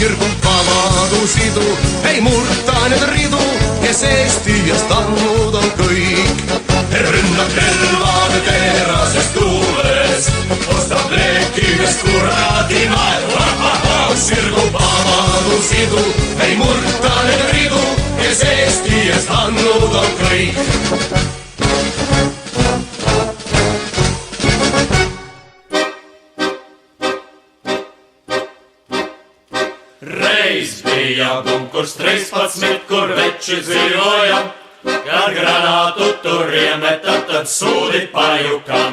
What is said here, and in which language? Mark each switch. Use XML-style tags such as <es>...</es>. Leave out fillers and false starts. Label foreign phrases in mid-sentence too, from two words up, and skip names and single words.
<et>sirguvad sidu, ei murta need ridu, kes Eesti eest andnud on kõik. rünnab relvad terases tuules, ostab leekidest kuradi naeru. Sirgub vabadusidu, ei murta need ridu, kes Eesti eest andnud on kõik.</et> <lv>Reiz bija bunkurs 13, kur veči dzīvoja, kad granātu tur iemeta, tad sūdi pajukam.</lv>